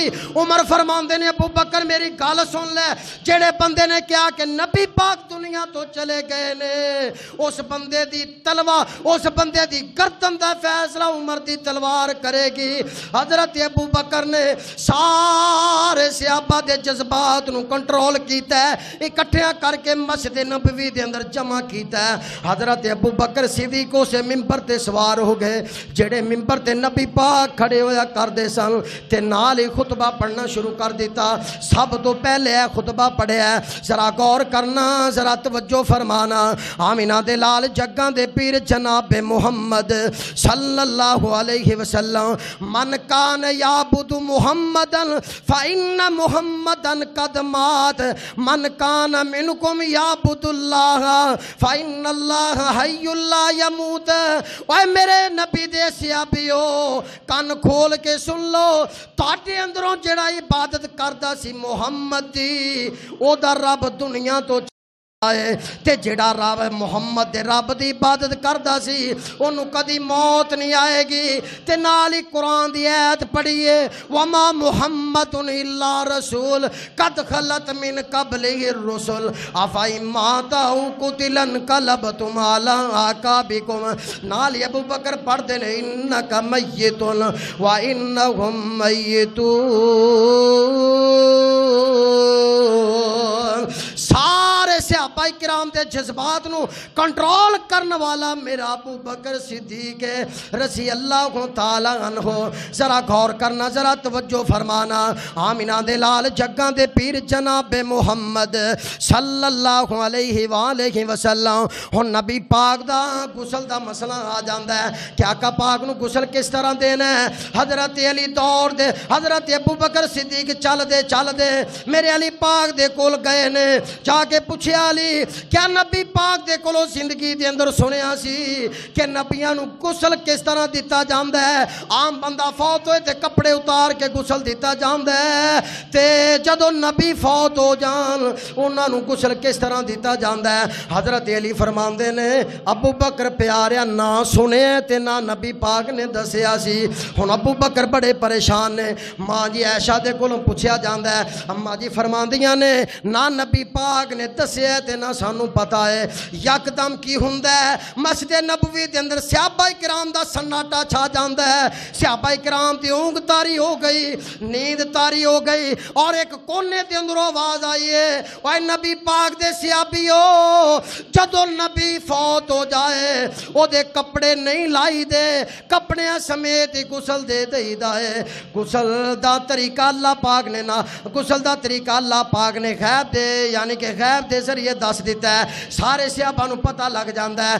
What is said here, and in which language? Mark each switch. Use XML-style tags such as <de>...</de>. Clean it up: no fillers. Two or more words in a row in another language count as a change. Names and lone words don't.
<pa>عمر فرماندے نے ابو بکر میری گل سن لے، جڑے بندے نے کہا کہ نبی پاک دنیا تو چلے گئے نے، اس بندے دی تلوار، اس بندے دی گردن دا فیصلہ عمر دی تلوار کرے گی۔ حضرت ابو بکر نے سارے صحابہ دے جذبات نو کنٹرول کیتا ہے، اکٹھیاں کر کے مسجد نبوی دے اندر جمع کیتا ہے۔ حضرت ابو بکر صدیق سے ممبر تے سوار ہو گئے، جڑے ممبر تے نبی پاک کھڑے ہویا کر دے سن تے نال ہی خطبہ پڑھنا شروع کر دیتا۔ سب تو پہلے خطبہ پڑھیا، ذرا غور کرنا، ذرا توجہ فرمانا۔ آمینہ دے لال جگاں دے پیر جناب محمد</pa> <ar>صلی اللہ علیہ وسلم، من کان یعبد محمدن فإن محمدن قد مات، من کان منکم یعبد اللہ فإن اللہ حی لا یموت۔</ar> <pa>اے میرے نبی دے صحابیو کان کھول کے سن لو، تواڈے اندروں جڑا عبادت کردا سی محمد دی، او دا رب دنیا تو آئے تے جڑا رب محمد دے رب دی عبادت کردا سی اونوں کدی موت نہیں آئے گی۔ تے نال ہی قرآن دی آیت پڑھیے</pa> <ar>وما محمد الا رسول قد خلت من قبلہ الرسل افئن مات او قتل انقلبتم علی اعقابکم۔</ar> <pa>نال ہی ابو بکر پڑھ دے نے</pa> <ar>انک میت وانہم میتون۔</ar> <pa>سارے صحابہ کرام دے جذبات نو کنٹرول کرن والا میرا ابو بکر صدیق</pa> <ar>رضی اللہ تعالی عنہ۔</ar> <pa>ذرا غور کرنا، ذرا توجہ فرمانا۔ آمینہ دے لال جگاں دے پیر جناب محمد</pa> <ar>صلی اللہ علیہ وآلہ وسلم۔</ar> <pa>ہن نبی پاک دا غسل دا مسئلہ آ جاندا ہے کہ آقا پاک نو غسل کس طرح دینا ہے۔ حضرت علی دوڑ دے، حضرت ابو بکر صدیق چل دے میرے علی پاک دے کول گئے نے، جا کے پوچھے علی کیا نبی پاک دے کولوں زندگی دے اندر سنیا سی کہ نبیاں نو غسل کس طرح دیتا جاندا ہے؟ عام بندہ فوت ہوئے تے کپڑے اتار کے غسل دیتا جاندا ہے، تے جدوں نبی فوت ہو جان انہاں نو غسل کس طرح دیتا جاندا ہے؟ حضرت علی فرماندے نے ابو بکر پیاریا نہ سنیا تے نہ نبی پاک نے دسیا سی۔ ہن ابو بکر بڑے پریشان نے، ماں جی عائشہ دے کولوں پوچھیا جاندا ہے، اماں جی فرماندیاں نے نہ نبی پاک نے دسیا تے نہ سانو پتا ہے۔ یکدم کی ہوندا ہے مسجد نبوی دے اندر صحابہ کرام دا سناٹا چھا جاندا ہے، صحابہ کرام دی اونگ تاری ہو گئی، نیند تاری ہو گئی، اور ایک کونے دے اندر آواز آئی ہے اے نبی پاک دے صحابیو جدوں نبی فوت ہو جائے او دے کپڑے نہیں لائی دے، کپڑے سمیت ہی غسل دے دئیدا ہے۔ غسل دا طریقہ اللہ پاک نے نہ غسل دا طریقہ اللہ پاک نے غیب دے یعنی کہ غیب دے ذریعے دس دیتا ہے، سارے صحابہ نو پتہ لگ جاندا ہے۔</pa>